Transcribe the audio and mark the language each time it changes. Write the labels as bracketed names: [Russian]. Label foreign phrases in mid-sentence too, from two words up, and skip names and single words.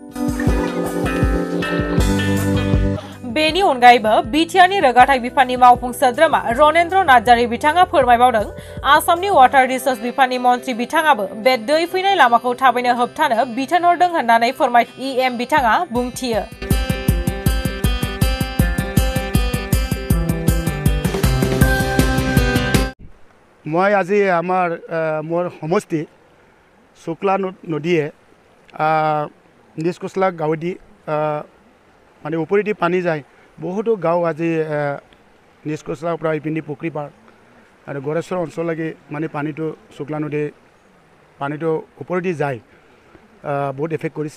[Bodo] बेनि अनगायैबो बिटिआरनि रोगाथाइ बिफाननि मावफुं सोद्रोमा रनेन्द्र नार्जारी बिथाङा फोरमायबावदों आसामनि [English] water resource [Bodo] बिफाननि मन्त्रि बिथाङाबो बे दै फैनाय लामाखौ थाबैनो होबथानो बिथोन हरदों होननानै फोरमाय इएम बिथाङा बुंथियो। [Assamese] মই আজি আমাৰ মোৰ সমষ্টি শুক্লা নদীয়ে নিজ কোচলা গাঁৱেদি মানে ওপৰেদি পানী যায় বহুতো গাঁও আজি নিজ কোচলাৰ পৰা ইপিনে পুখুৰী পাৰ আৰু গড়েশ্বৰ অঞ্চললৈকে মানে পানীটো শুক্লা নদীৰ পানীটো ওপৰেদি যায় বহুত এফেক্ট কৰিছে।